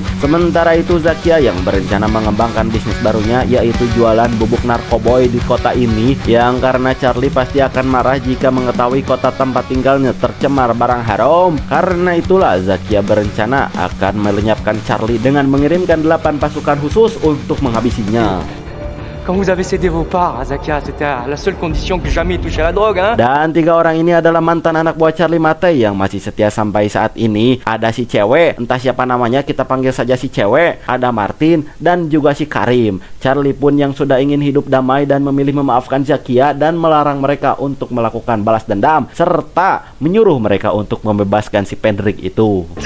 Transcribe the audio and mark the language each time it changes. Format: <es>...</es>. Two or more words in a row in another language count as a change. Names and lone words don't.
<id>Sementara itu Zakia yang berencana mengembangkan bisnis barunya, yaitu jualan bubuk narkoboy di kota ini. Yang karena Charlie pasti akan marah jika mengetahui kota tempat tinggalnya tercemar barang haram. Karena itulah Zakia berencana akan melenyapkan Charlie dengan mengirimkan 8 pasukan khusus untuk menghabisinya.</id> <fr>Quand vous avez cédé vos parts à Zakia, c'était à la seule condition que jamais touché à la drogue, hein?</fr> <id>Dan 3 orang ini adalah mantan anak buah Charlie Mattei yang masih setia sampai saat ini. Ada si cewek, entah siapa namanya, kita panggil saja si cewek. Ada Martin dan juga si Karim. Charlie pun yang sudah ingin hidup damai dan memilih memaafkan Zakia dan melarang mereka untuk melakukan balas dendam, serta menyuruh mereka untuk membebaskan si Pendrick itu.</id>